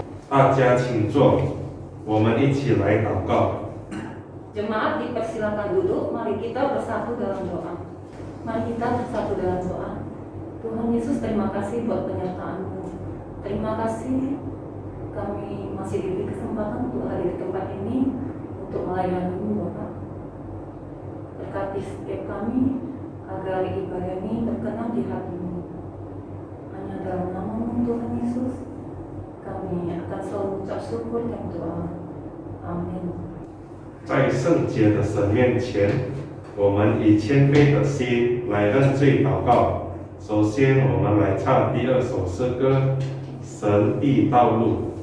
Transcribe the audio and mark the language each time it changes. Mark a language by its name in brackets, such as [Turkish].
[Chinese] 大家请坐，我们一起来祷告。 [Indonesian] Jemaat dipersilakan duduk, mari kita bersatu dalam doa. Mari kita bersatu dalam doa. Tuhan Yesus, terima kasih buat penyertaan-Mu. Terima kasih kami masih diberi kesempatan untuk hadir di tempat ini untuk melayani-Mu, Bapak. Berkati setiap kami agar ibadah ini berkenan di hati-Mu. Hanya dalam nama-Mu Tuhan Yesus, kami akan selalu mengucap syukur dan doa. Amin. [Chinese] 在圣洁的神面前，我们以谦卑的心来认罪祷告。首先，我们来唱第二首诗歌《神的道路》。